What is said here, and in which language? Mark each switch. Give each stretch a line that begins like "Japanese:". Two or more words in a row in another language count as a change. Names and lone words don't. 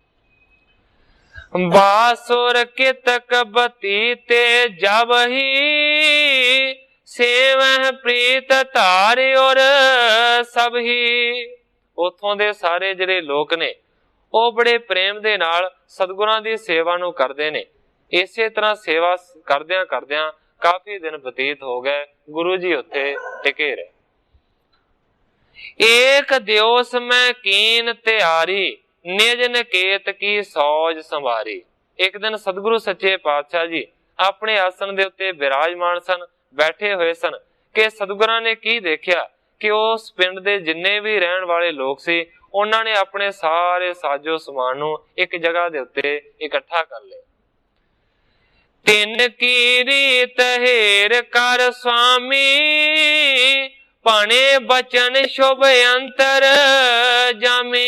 Braj: बासुर कितक बतीते जब ही सेवह प्रीत धारे और सब ही।
Punjabi: ਉਥੋਂ ਦੇ ਸਾਰੇ ਜਿਹੜੇ ਲੋਕ ਨੇ ਉਹ ਬੜੇ ਪ੍ਰੇਮ ਦੇ ਨਾਲ ਸਤਿਗੁਰਾਂ ਦੀ ਸੇਵਾ ਨੂੰ ਕਰਦੇ ਨੇ। ਇਸੇ ਤਰ੍ਹਾਂ ਸੇਵਾ ਕਰਦਿਆਂ ਕਰਦਿਆਂ ਕਾਫੀ ਦਿਨ ਬਤੀਤ ਹੋ ਗਏ। ਗੁਰੂ ਜੀ ਉੱਥੇ ਟਿਕੇ ਰਹੇ।
Braj: एक दिवस में कीन त्यारी निज निकेत की सौज संवारी।
Punjabi: ਇਕ ਦਿਨ ਸਤਿਗੁਰੂ ਸੱਚੇ ਪਾਤਸ਼ਾਹ ਜੀ ਆਪਣੇ ਆਸਣ ਦੇ ਉੱਤੇ ਵਿਰਾਜਮਾਨ ਸਨ, ਬੈਠੇ ਹੋਏ ਸਨ ਕਿ ਸਤਿਗੁਰਾਂ ਨੇ ਕੀ ਦੇਖਿਆ ਕਿ ਉਸ ਪਿੰਡ ਦੇ ਜਿੰਨੇ ਵੀ ਰਹਿਣ ਵਾਲੇ ਲੋਕ ਸੀ ਉਨ੍ਹਾਂ ਨੇ ਆਪਣੇ ਸਾਰੇ ਸਾਜੋ ਸਾਮਾਨ ਨੂੰ ਇਕ ਜਗ੍ਹਾ ਦੇ ਉੱਤੇ ਇਕੱਠਾ ਕਰ ਲਿਆ।
Braj: तिन की रीत हेर कर स्वामी पाने बचन शुभ अंतर जामी।